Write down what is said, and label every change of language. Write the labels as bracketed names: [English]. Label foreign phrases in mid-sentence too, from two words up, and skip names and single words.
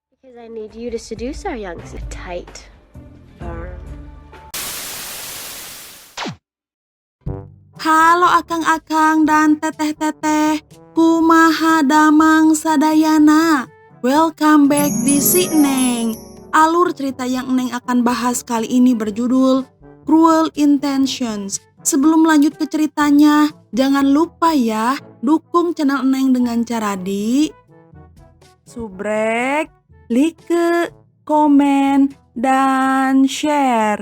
[English] Because I need you to seduce our young tight, firm. [Sundanese] Halo akang-akang dan teteh-teteh, kumaha damang sadayana. [English] Welcome back di Si Neng. [Indonesian] Alur cerita yang Neng akan bahas kali ini berjudul Cruel Intentions. Sebelum lanjut ke ceritanya, jangan lupa ya dukung channel Neng dengan cara di subrek, like, komen, dan share.